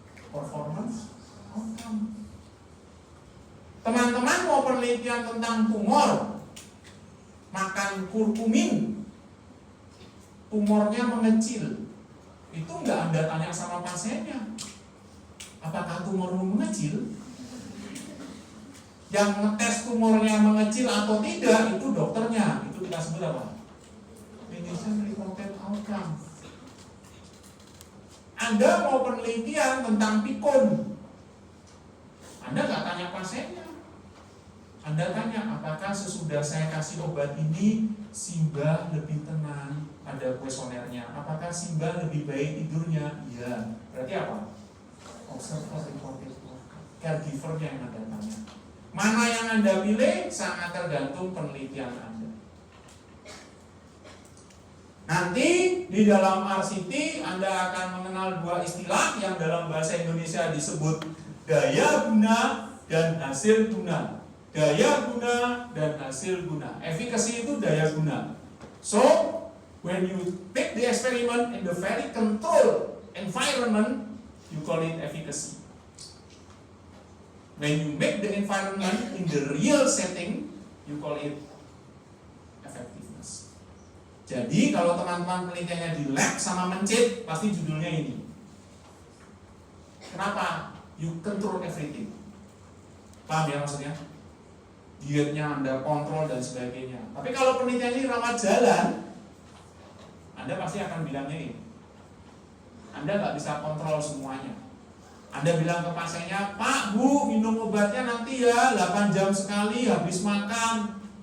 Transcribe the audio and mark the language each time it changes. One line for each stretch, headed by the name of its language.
Indonesian: Performance outcome. Teman-teman mau penelitian tentang tumor, makan kurkumin, tumornya mengecil. Itu nggak Anda tanya sama pasiennya, apakah tumormu mengecil? Yang ngetes tumornya mengecil atau tidak itu dokternya. Itu kita sebut apa?
English: Clinician reported outcome.
Indonesian: Anda mau penelitian tentang pikun, Anda nggak tanya pasiennya. Anda tanya, apakah sesudah saya kasih obat ini Simba lebih tenang pada kuesionernya? Apakah Simba lebih baik tidurnya? Iya. Berarti apa?
English: Observer reported outcome.
Indonesian: Caregiver-nya yang Anda tanya. Mana yang Anda pilih sangat tergantung penelitian Anda. Nanti di dalam RCT Anda akan mengenal 2 istilah yang dalam bahasa Indonesia disebut daya guna dan hasil guna. Daya guna dan hasil guna. Efficacy itu daya guna.
English: So, when you take the experiment in the very controlled environment, you call it efficacy. When you make the environment in the real setting, you call it effectiveness.
Indonesian: Jadi kalau teman-teman penelitiannya di lab sama mencit, pasti judulnya ini. Kenapa?
English: You control everything.
Indonesian: Paham ya maksudnya? Dietnya Anda kontrol dan sebagainya. Tapi kalau penelitiannya rawat jalan, Anda pasti akan bilangnya ini. Anda nggak bisa kontrol semuanya. Anda bilang ke pasiennya, Pak, Bu, minum obatnya nanti ya 8 jam sekali habis makan.